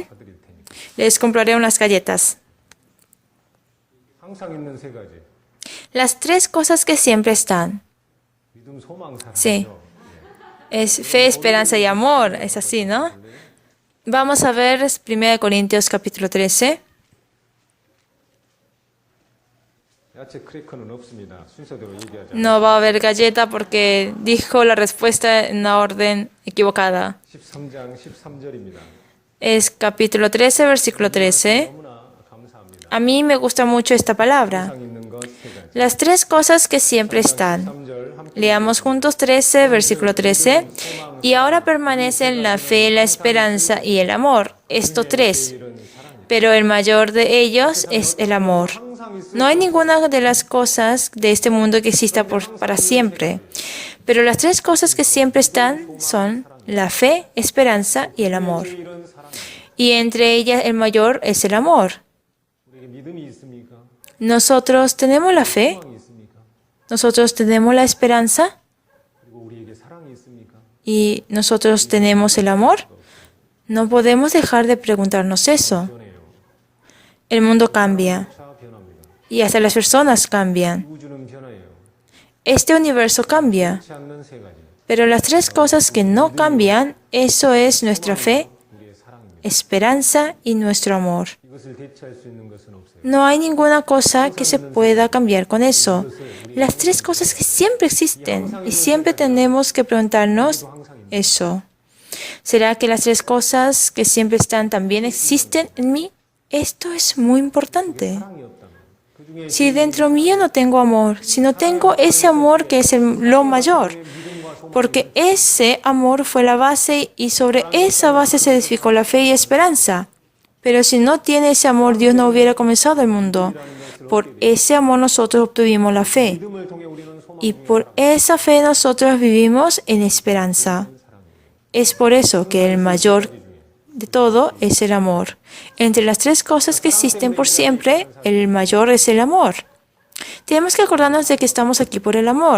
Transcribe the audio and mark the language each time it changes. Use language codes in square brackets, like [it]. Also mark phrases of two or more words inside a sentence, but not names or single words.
[es] Les compraré unas galletas. Las tres cosas que siempre están. Sí. Es fe, esperanza y amor. Es así, ¿no? Vamos a ver 1 Corintios capítulo 13. [ko] 야채 크래커는 없습니다. 순서대로 얘기하자. [es] No va a haber galleta porque dijo la respuesta en la orden equivocada. [ko] 13장 13절입니다. [es] Es capítulo 13, versículo 13. [ko] 너무나 감사합니다. [es] A mí me gusta mucho esta palabra. [ko] 항상 있는 것 세 가지. [es] Las tres cosas que siempre están. [ko] 13절 함께 [es] Leamos juntos 13, versículo 13. Y ahora permanecen la fe, la esperanza y el amor. Estos tres. Pero el mayor de ellos es el amor. No hay ninguna de las cosas de este mundo que exista para siempre. Pero las tres cosas que siempre están son la fe, esperanza y el amor. Y entre ellas el mayor es el amor. [ko] 우리에게 믿음이 있습니까? [es] Nosotros tenemos la fe, [ko] 소망이 있습니까? [es] nosotros tenemos la esperanza [ko] 그리고 우리에게 사랑이 있습니까? [es] y nosotros tenemos el amor. No podemos dejar de preguntarnos eso. [ko] 변해요. [es] El mundo cambia [ko] 차 변합니다. [es] y hasta las personas cambian. [ko] 우주는 변해요. [es] Este universo cambia, [ko] 그렇지 않는 세 가지. [es] pero las tres cosas que no cambian, eso es nuestra fe, [ko] 우리의 사랑입니다. [es] esperanza y nuestro amor. [ko] 이것을 대체할 수 있는 것은 없어요. [es] No hay ninguna cosa que se pueda cambiar con eso. Las tres cosas que siempre existen y siempre tenemos que preguntarnos eso. ¿Será que las tres cosas que siempre están también existen en mí? Esto es muy importante. [ko] 사랑이 없다면 그 중에 [es] Si dentro mío no tengo amor, si no tengo ese amor que es lo mayor, porque ese amor fue la base y sobre esa base se edificó la fe y esperanza. Pero si no tiene ese amor, Dios no hubiera comenzado el mundo. Por ese amor nosotros obtuvimos la fe. [ko] 믿음을 통해 우리는 소망 [es] Y por esa fe nosotros vivimos en esperanza. Es por eso que el mayor de todo es el amor. Entre las tres cosas que existen por siempre, el mayor es el amor. Tenemos que acordarnos de que estamos aquí por el amor.